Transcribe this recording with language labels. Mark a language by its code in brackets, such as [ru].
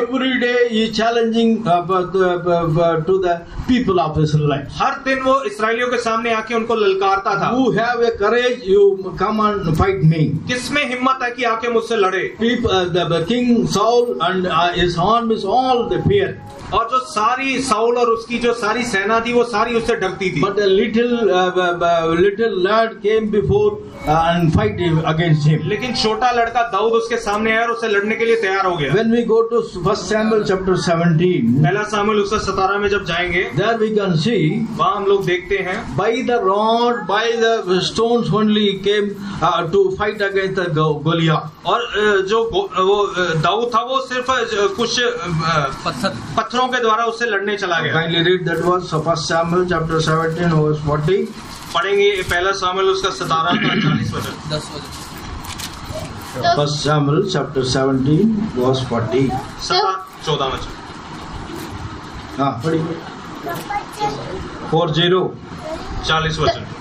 [en] every day he challenging to the people of Israel. [hi] हर दिन वो इस्राएलियों के सामने आके उनको ललकारता था। [en] Who have a courage, you come and fight me. [hi] किसमें हिम्मत है कि आके मुझसे लड़े? [en] The king Saul and his armies all they fear. [hi] और जो सारी साउल और उसकी जो सारी सेना थी वो सारी उससे डरती थी। [en] But a little lad came before and fight against him. [hi] लेकिन छोटा लड़का दाऊद उसके सामने आया और उसे लड़ने के लिए तैयार हो गया। [en] When we go to 1 Samuel chapter 17, [hi] पहला सामुएल उसका 17 में जब जाएंगे, [en] there we can see [hi] वहाँ हम लोग देखते हैं [en] by the rod, by the stones only he came to fight against the Goliath. [hi] और जो वो दाऊद था वो सिर्फ कुछ पत्थरों के द्वारा उससे लड़ने चला गया। [en] Kindly read that verse of 1 Samuel chapter 17 verse 40. [hi] पढ़ेंगे पहला सामुएल उसका 17 का 40 वचन। 10 वचन। [en] 1 Samuel chapter 17 verse 40. [hi] 14 वचन। पढ़िए 40 40 वचन।